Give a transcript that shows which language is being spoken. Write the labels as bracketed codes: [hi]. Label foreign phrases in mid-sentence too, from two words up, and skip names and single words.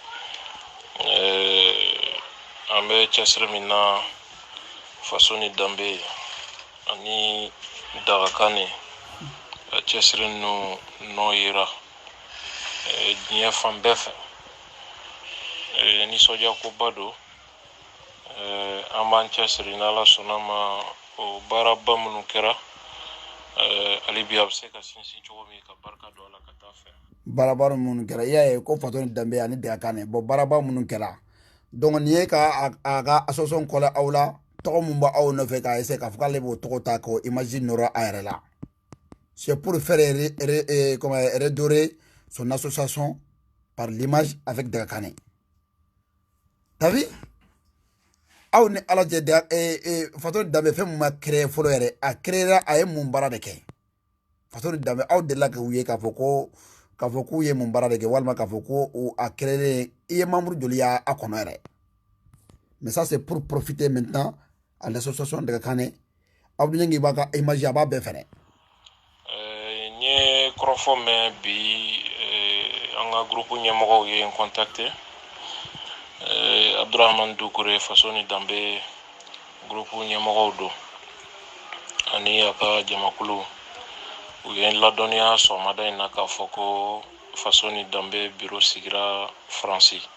[bm] an bɛ cɛsiri min na faso ni danbe ani dagakane cɛsiri ninnu nɔ yira diɲɛ fan bɛɛ fɛ nisɔndiya koba don an b'an cɛsiri n'ala sɔnna ma o baaraba minnu kɛra hali bi a bɛ se ka sinsin cogo min ka barika don ala ka taa fɛ Baaraba minnu kɛra i y'a ye ko faso ni danbe ani dagakane baaraba minnu kɛra donc nin ye ka a ka association kɔlɛ aw la tɔgɔ mun b'a aw nɔfɛ k'a essayer k'a fɔ k'ale b'o tɔgɔ ta k'o image nɔrɔ a yɛrɛ la [fr] c'est pour faire redorer son association par l'image avec Dagakane. T'as vu? [bm] Aw ni ala jɛ da faso danbe fɛn mun ma créer fɔlɔ yɛrɛ a créera a ye mun baara de kɛ faso danbe aw delila ka u ye k'a fɔ k'u ye mun baara de kɛ walima k'a fɔ ko a créer i ye membre joli y'a kɔnɔ yɛrɛ [fr] mais ça c'est pour profiter maintenant à l'association Dagakane [bm] aw dun k'i b'a ka image a b'a bɛɛ fɛnɛ n ye kɔrɔfɔ mɛn bi an ka groupe ɲɛmɔgɔw ye n contacté Abdurahman Dukure faso ni danbe groupe ɲɛmɔgɔw don ani a ka jamakulu u ye n ladɔnniya sɔgɔmada in na k'a fɔ ko faso ni danbe bureau sigira Faransi